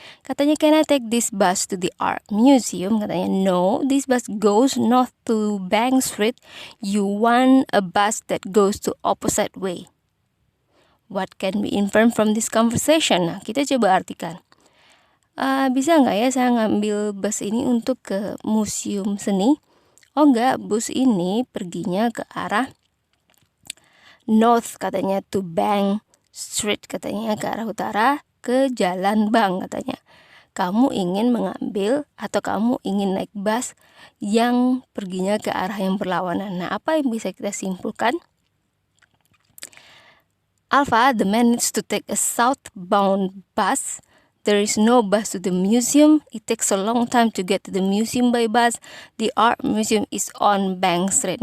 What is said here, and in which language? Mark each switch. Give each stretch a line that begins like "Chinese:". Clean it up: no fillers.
English: Katanya, can I take this bus to the art museum? Katanya, no, this bus goes north to Bank Street. You want a bus that goes to opposite way. What can be inferred from this conversation?
Indonesian: Nah, kita coba artikan. Bisa nggak ya saya ngambil bus ini untuk ke museum seni? Oh enggak, bus ini perginya ke arah north, katanya,
English: to Bank Street,
Indonesian: katanya ke arah utara, ke Jalan Bank, katanya. Kamu ingin mengambil atau kamu ingin naik bus yang perginya ke arah yang berlawanan. Nah, apa yang bisa kita simpulkan?
English: Alpha, the man needs to take a southbound bus. There is no bus to the museum. It takes a long time to get to the museum by bus. The art museum is on Bank Street.